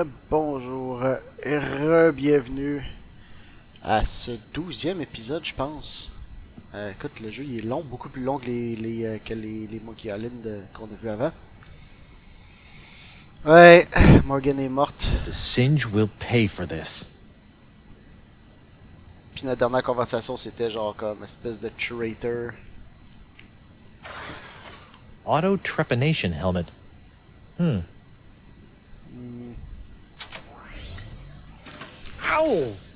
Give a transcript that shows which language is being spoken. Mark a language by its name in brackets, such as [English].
[French] Bonjour et re-bienvenue à ce 12e épisode, je pense. Écoute, le jeu il est long, beaucoup plus long que les Monkey Island qu'on a vu avant. Ouais, Morgan est morte. [English] The Singe will pay for this. [French] Puis notre dernière conversation c'était genre comme espèce de traitor. [English] Auto trepanation helmet. Ow!